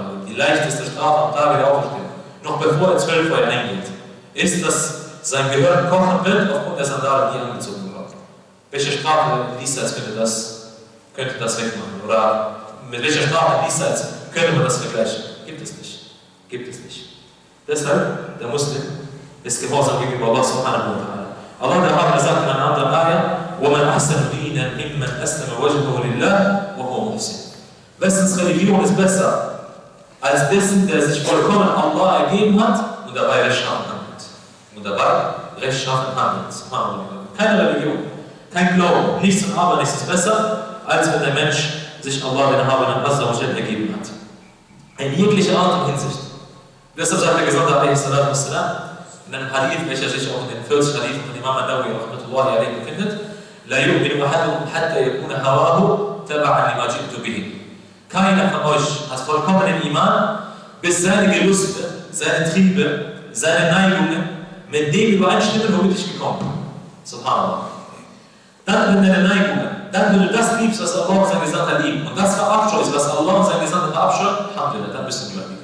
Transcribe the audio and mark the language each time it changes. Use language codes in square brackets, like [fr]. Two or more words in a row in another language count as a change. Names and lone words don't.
[de] Die leichteste Strafe am Tage der Auferstehung, noch bevor er 12 Uhr eingeht, ist, dass sein Gehirn kochen wird aufgrund der Sandalen, die angezogen bekommt. Welche Strafe diesseits könnte das wegmachen? Oder mit welcher Strafe diesseits könnte man das vergleichen? Gibt es nicht. Gibt es nicht. Deshalb, der Muslim ist gehorsam gegenüber Allah [ar] سبحانه وتعالى. [de] Allah der Herr sagt in einer anderen Ayah, [ar] وَمَنْ أَحْسَنُ دِينًا مِمَّنْ أَسْلَمَ وَجْهَهُ لِلَّهِ وَهُوَ مُحْسِنٌ. [de] Wessens Religion ist besser als dessen, der sich vollkommen Allah ergeben hat und dabei rechtschaffen handelt. Keine Religion, kein Glauben, nichts und aber nichts ist besser, als wenn der Mensch sich Allah den Erhabenen [ar] عز وجل [de] ergeben hat. In jeglicher Art und Hinsicht. Deshalb sagt der Gesandte in einem Hadith, welcher sich auch in den 40 Hadithen von Imam al-Nawawi [ar] رحمة الله عليه [de] befindet, [ar] لا يؤمن أحدكم حتى يكون هواه تبعا لما جئت به. [de] Keiner von euch hat vollkommenen Iman, bis seine Gelüste, seine Triebe, seine Neigungen mit dem übereinstimmen, womit ich gekommen bin. Subhanallah. Dann, wenn deine Neigungen, dann, wenn du das liebst, was Allah und sein Gesandter lieben, und das verabscheust, was Allah und sein Gesandter verabscheuen, dann bist du Gläubiger.